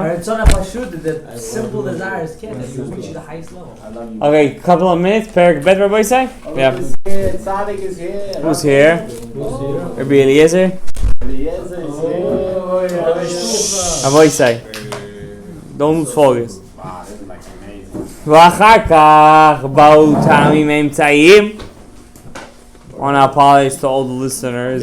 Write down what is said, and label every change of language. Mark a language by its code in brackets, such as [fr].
[en] Alright, so if I shoot the simple desire is kept, it will reach the highest level. I love you. Okay, couple of minutes. Perik Bet, Rabbi say? Yeah. Is here. Tzaddik is here. Who's here? Rabbi Eliezer? Eliezer is here. Rabbi say? Don't lose focus. Wow, this is like amazing. [he] ואחר כך באו טעמים אמצעיים. [en] I want to apologize to all the listeners,